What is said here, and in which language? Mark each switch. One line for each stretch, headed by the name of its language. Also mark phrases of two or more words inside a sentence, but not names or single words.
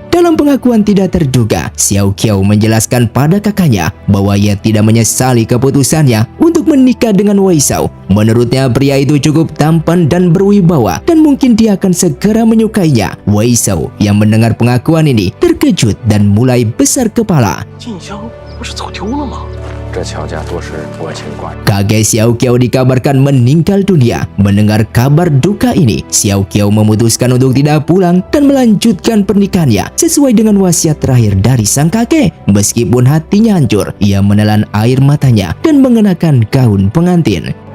Indonesian: Dalam pengakuan tidak terduga, Xiao Qiao menjelaskan pada kakaknya bahwa ia tidak menyesali keputusannya untuk menikah dengan Wei Shao. Menurutnya pria itu cukup tampan dan berwibawa dan mungkin dia akan segera menyukainya. Wei Shao yang mendengar pengakuan ini terkejut dan mulai besar kepala.
Chinese: 静香不是走丢了吗？这乔家多是薄情寡义。
Indonesian: Kakek Xiao Qiao dikabarkan meninggal dunia. Mendengar kabar duka ini, Xiao Qiao memutuskan untuk tidak pulang dan melanjutkan pernikahannya sesuai dengan wasiat terakhir dari sang kakek. Meskipun hatinya hancur, ia menelan air matanya dan mengenakan gaun pengantin.